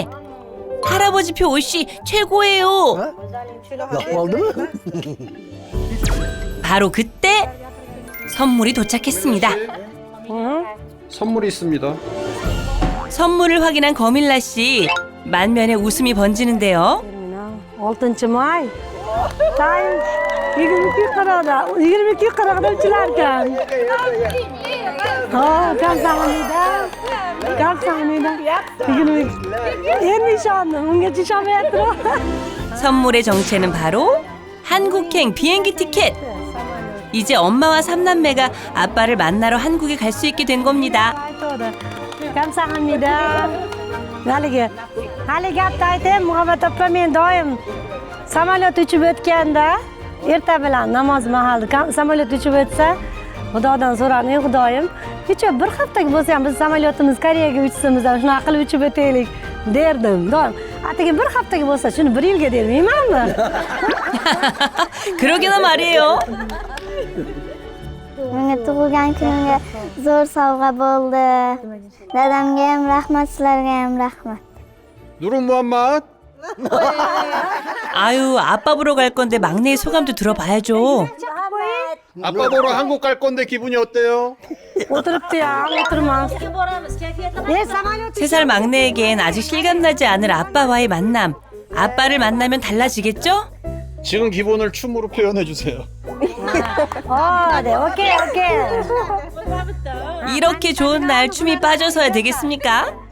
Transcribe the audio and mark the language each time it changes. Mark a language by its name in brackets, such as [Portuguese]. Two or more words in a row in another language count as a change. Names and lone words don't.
[Korean] 할아버지표 오쉬 최고예요. 바로 그때 선물이 도착했습니다. 선물이 있습니다. 선물을 확인한 거밀라 씨 만면에 웃음이 번지는데요. [Uzbek] 6-may. Time 22:40'da uchilarkan. [Korean] Kamsahamnida 감사합니다. 선물의 정체는 바로 한국행 비행기 티켓. 이제 엄마와 삼남매가 아빠를 만나러 한국에 갈 수 있게 된 겁니다. 감사합니다. [Uzbek] haligi gapni aytaymi Muhabbat opa, men doim samolyot uchib o'tganda erta bilan namoz mahali samolyot uchib o'tsa Xudodan so'radim, Xudoyim kecha bir haftaga bo'lsa ham biz samolyotimiz Koreyaga uchsamiz ham shunaqa qilib uchib o'taylik derdim. Doim atigi bir haftaga bo'lsa shuni bir yilga dermaymanmi? [Korean] 그러게나 말이에요. [Uzbek] Menga tug'ilgan kunimga zo'r sovg'a bo'ldi. Dadamga ham rahmat, sizlarga ham rahmat. [Korean] 누른 무함맛? 아유, 아빠 보러 갈 건데 막내의 소감도 들어봐야죠. 아빠 보러 한국 갈 건데 기분이 어때요? [Uzbek] o'tiribdi-ya, o'tirmas. [Korean] 3살 막내에겐 아직 실감나지 않을 아빠와의 만남. 아빠를 만나면 달라지겠죠? 지금 기분을 춤으로 표현해 주세요. 네, 오케이. 이렇게 좋은 날 춤이 빠져서야 되겠습니까?